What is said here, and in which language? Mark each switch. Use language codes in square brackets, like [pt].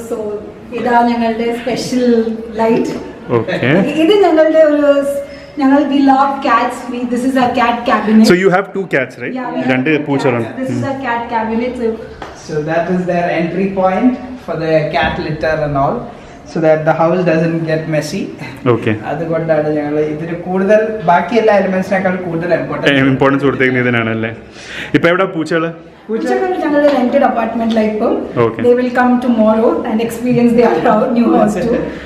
[ml] So ഇതാണ് ഞങ്ങളുടെ special light. [en] Okay. [ml] ഇത് ഞങ്ങളുടെ ഒരു [en] we love cats. This is our cat cabinet. So you have two cats, right? Yeah, we [ml] രണ്ട് പൂച്ചകളാണ്. [en] This is our cat cabinet. So that is their entry point for the cat litter and all, so that the house doesn't get messy. Okay. [ml] അതുകൊണ്ടാണ് ഞങ്ങൾ ഇതിന് കൂടുതൽ ബാക്കി എല്ലാ എലിമെന്റ്സിനേക്കാൾ കൂടുതൽ importance കൊടുത്തേക്കുന്നത് ഇതിനാണല്ലേ. ഇപ്പൊ എവിടെ പൂച്ചകള്? പൂച്ചകൾ ഞങ്ങളുടെ [en] rented apartment like Okay. They will come tomorrow and experience their new house too.